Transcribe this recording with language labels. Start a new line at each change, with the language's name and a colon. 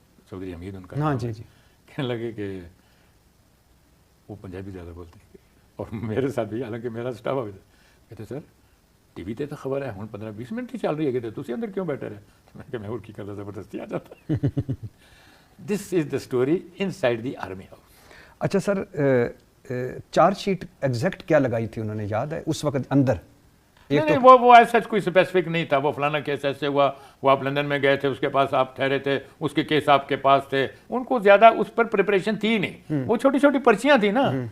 Urdu: چودھری حمید ان کا, ہاں جی جی. کہنے لگے کہ وہ پنجابی زیادہ بولتے ہیں اور میرے ساتھ بھی, حالانکہ میرا اسٹاف آفیسر, کہتے سر ٹی وی تے تو خبر ہے ہوں 15-20 منٹ ہی چل رہی ہے, کہتے
Punjabi: تسی اندر کیوں بیٹھے رہے.
Urdu: میں کہ میں اور کی کرتا, زبردستی آ جاتا.
English: This is the story inside the army house.
Urdu: اچھا سر, چارج شیٹ ایگزیکٹ کیا لگائی تھی انہوں نے, یاد ہے اس وقت اندر؟ نہیں وہ ایسا کوئی اسپیسیفک نہیں تھا. وہ فلانا کیس ایسے ہوا, وہ آپ لندن میں گئے تھے, اس کے پاس آپ ٹھہرے تھے, اس کے کیس آپ کے پاس تھے. ان کو زیادہ اس پر پریپریشن تھی نہیں. وہ چھوٹی چھوٹی پرچیاں تھیں نا.